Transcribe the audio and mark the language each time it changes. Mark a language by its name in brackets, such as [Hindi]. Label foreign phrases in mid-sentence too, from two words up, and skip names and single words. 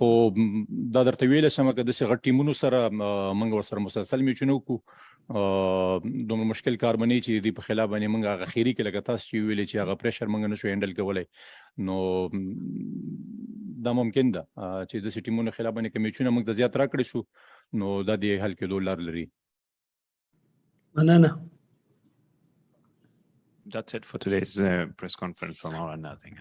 [Pashto] خو دا درته ویلی شم که داسې غټ ټیمونو سره موږ ورسره مسلسل میچونه وکړو دومره مشکل کار به نه وي چې دوی په خلاف باندې موږ هغه اخري کې لکه تاسو چې ویلې چې هغه پریشر موږ نه شو هینډل کولی. نو دا ممکن ده چې داسې ټیمونو خلاف باندې که میچونه موږ ته زیات راکړی شو نو دا د حل کېدو لار لري. مننه. [English] That's it for today's press conference from our end, I think.